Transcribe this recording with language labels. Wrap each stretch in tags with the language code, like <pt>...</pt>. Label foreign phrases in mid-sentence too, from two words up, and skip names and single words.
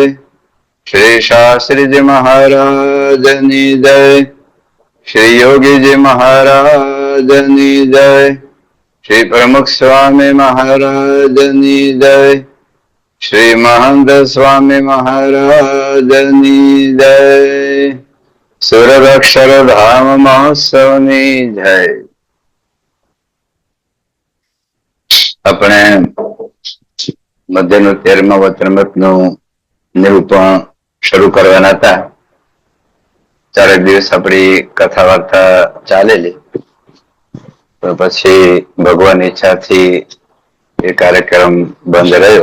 <gu>શ્રી શાસ્ત્રી જી મહારાજની જય। શ્રી યોગી જી મહારાજની જય। શ્રી પ્રમુખ સ્વામી મહારાજની જય। શ્રી મહંત સ્વામી મહારાજની જય। સુરદક્ષરધામ મહોત્સવની જય। આપણે મધ્યનું 13મા વચનામૃતનું નિરૂપણ શરૂ કરવાના હતા। 4 દિવસ આપણી કથા વાર્તા ચાલેલી, પણ પછી ભગવાન ઈચ્છાથી એ કાર્યક્રમ બંધ રહ્યો।</gu>